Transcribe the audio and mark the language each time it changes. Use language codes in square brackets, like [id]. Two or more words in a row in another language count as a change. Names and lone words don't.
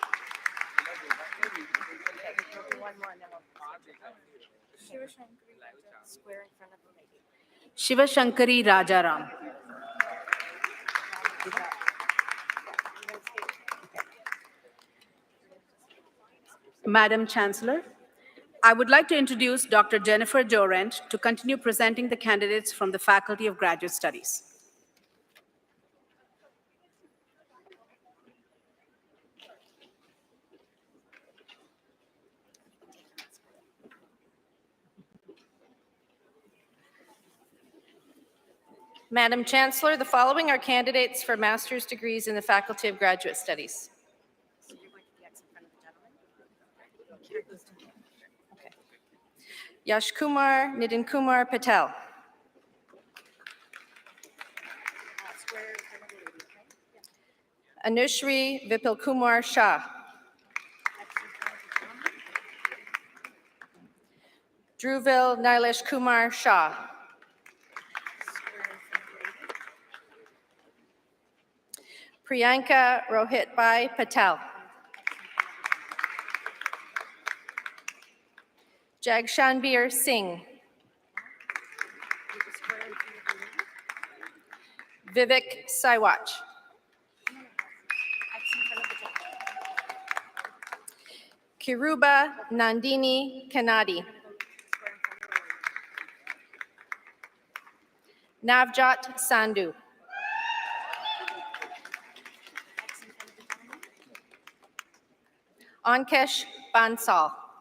[en] Shivashankari Rajaram. Madam Chancellor, I would like to introduce Dr. Jennifer Dorrent to continue presenting the candidates from the Faculty of Graduate Studies. Madam Chancellor, the following are candidates for master's degrees in the Faculty of Graduate Studies. Yash Kumar Nitin Kumar Patel. Anushri Vipul Kumar Shah. Dhruvil Nilesh Kumar Shah. Priyanka Rohit Bhai Patel. Jagshanbir Singh. Vivek Saiwach. Kiruba Nandini Kannadi. Navjot Sandhu. Ankesh Bansal.